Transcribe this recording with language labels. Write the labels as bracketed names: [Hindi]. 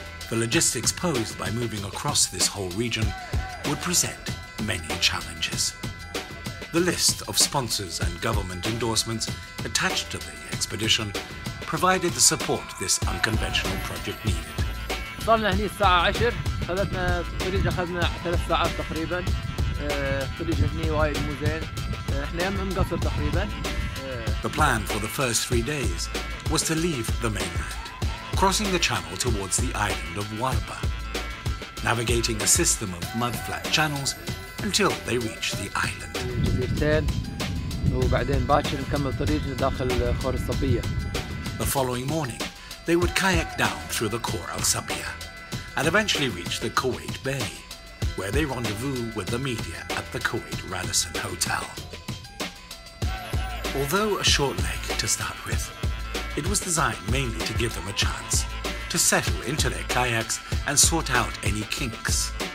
[English] The logistics posed by moving across this whole region would present many challenges. The list of sponsors and government endorsements attached to the expedition provided the support this unconventional project needed. [Arabic] صارنا هني الساعة 10 خذتنا الطريق أخذنا 3 ساعات تقريبا. الطريق هني وايد مو زين. احنا يم مقصر تقريبا. [English] The plan for the first 3 days was to leave the mainland, crossing the channel towards the island of Warba, navigating a system of mud-flat channels until they reached the island. [Arabic] جزيرتين وبعدين باكر نكمل طريقنا داخل خور الصبية. [English] The following morning, they would kayak down through the Khor Al Sabia and eventually reach the Kuwait Bay, where they rendezvous with the media at the Kuwait Radisson Hotel. Although a short leg to start with, it was designed mainly to give them a chance to settle into their kayaks and sort out any kinks.